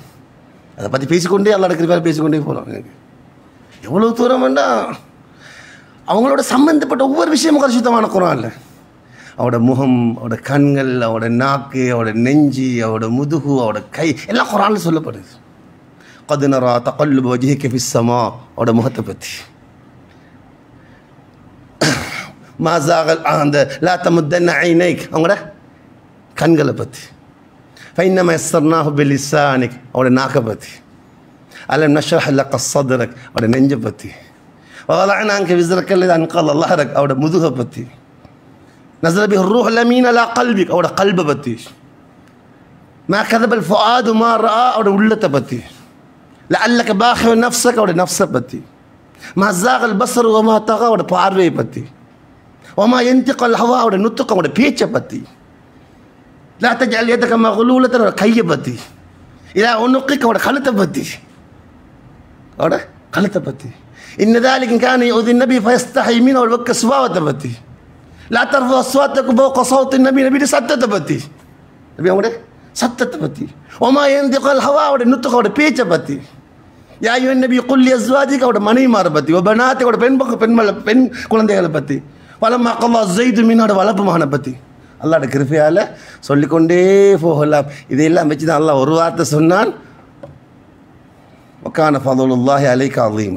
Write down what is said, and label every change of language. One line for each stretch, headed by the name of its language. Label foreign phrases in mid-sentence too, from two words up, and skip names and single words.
Tamil: அதை பற்றி பேசிக்கொண்டே அல்லாஹ் இருக்கிற பேசிக்கொண்டே போகிறோம். எனக்கு எவ்வளோ தூரம் வேண்டாம், அவங்களோட சம்மந்தப்பட்ட ஒவ்வொரு விஷயமும் கரிசுத்தமான குர்ஆன்ல. அவரோட முகம், அவரோட கண்கள், அவரோட நாக்கு, அவரோட நெஞ்சி, அவரோட முதுகு, அவரோட கை எல்லாம் குர்ஆன்ல சொல்லப்படுது.
Arabic: قد نرى تقلب وجهك في السماء,
Tamil: அவரோட முகத்தை பற்றி.
Arabic: ما زاغ அந்த لا تمدن عينيك,
Tamil: அவங்களோட கண்களை பற்றி.
Arabic: فإنما يسرناه بلسانك,
Tamil: அவரோட நாக்கை பற்றி.
Arabic: ألم نشرح لك صدرك,
Tamil: அவரோட நெஞ்சை பற்றி.
Arabic: ووضعنا عنك وزرك الذي أنقض ظهرك,
Tamil: அவரோட முதுகை பற்றி.
Arabic: نزل به الروح الأمين على قلبك,
Tamil: அவரோட கல்பை பற்றி.
Arabic: ما كذب الفؤاد ما رأى,
Tamil: அவரோட உள்ளத்தை பற்றி.
Arabic: لعلك باخع نفسك,
Tamil: அவரோட நஃப்ஸை பற்றி.
Arabic: ما زاغ البصر وما طغى,
Tamil: அவரோட பார்வையை பற்றி.
Arabic: وما ينطق الهوى,
Tamil: அவரோட நுத்துக்கம், அவரோட பேச்சை பற்றி.
Arabic: لا تجعل يدك مغلولة,
Tamil: அவரோட கையை பற்றி.
Arabic: إلى عنقك,
Tamil: அவரோட கழுத்தை பற்றி. அவரோட கழுத்தை பற்றி.
Arabic: إن ذلك كان يؤذي النبي فيستحي منه,
Tamil: அவரோட வெக்க சுபாவத்தை பற்றி.
Arabic: لا ترفعوا أصواتكم فوق صوت النبي,
Tamil: நபியோட சத்தத்தை பற்றி. நபி அவங்களோட சத்தத்தை பற்றி.
Arabic: وما ينطق الهوى,
Tamil: அவரோட நுத்துக்கம், அவரோட பேச்சை பற்றி.
Arabic: يا أيها النبي قل لأزواجك,
Tamil: அவரோட மனைவிமாரை பற்றி. வபனாத்திக, அவரோட பெண் குழந்தைகளை பற்றி.
Arabic: ولما قضى
Tamil: ஸைது மின்னோட வளர்ப்பு மகனை பற்றி. அல்லாஹ்வோட கிருபையால் சொல்லிக்கொண்டே போகலாம். இதையெல்லாம் வச்சு தான் அல்லாஹ் ஒரு வார்த்தை சொன்னான்,
Arabic: وكان فضل الله عليك عظيما.